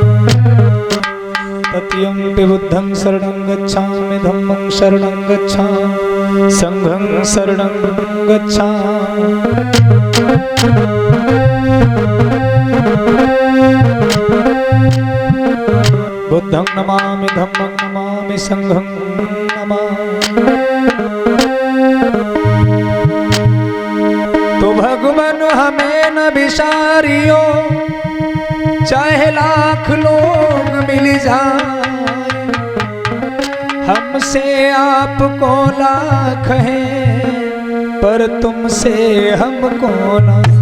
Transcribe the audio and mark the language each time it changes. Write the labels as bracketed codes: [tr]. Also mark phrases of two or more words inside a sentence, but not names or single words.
[pi] तृतीयंपि बुद्धं शरणं गच्छामि, धम्मं शरणं गच्छामि, संघं शरणं गच्छामि। बुद्धं नमामि, धम्मं नमामि, संघं नमामि। [hi] तो भगवान हमें न बिसारियो, चाहे लाख लोग मिल जाए, हमसे आपको लाख हैं, पर तुमसे हमको ना।